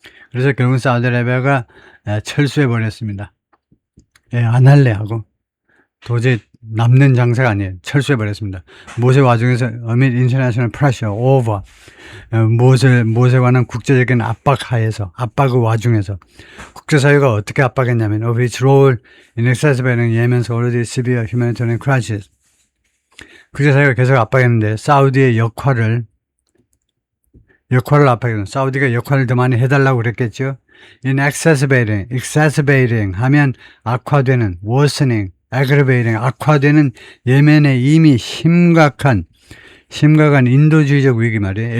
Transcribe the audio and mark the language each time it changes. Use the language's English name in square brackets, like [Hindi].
[Korean] 그래서 결국 사우디아라비아가 철수해버렸습니다. 안 할래 하고 도저히 남는 장사가 아니에요. 철수해버렸습니다. 모세 와중에서 [English] amid international pressure over [Korean] 모세에 관한 국제적인 압박의 와중에서 국제사회가 어떻게 압박했냐면 [English] of its role in exacerbating Yemen's already severe humanitarian crisis. [Korean] 국제사회가 계속 압박했는데 사우디의 역할을 압박했는 사우디가 역할을 더 많이 해달라고 그랬겠죠. [English] In exacerbating [Korean] 하면 악화되는 [English] worsening aggravating [Korean] 악화되는 예멘의 이미 심각한 인도주의적 위기 말이에요.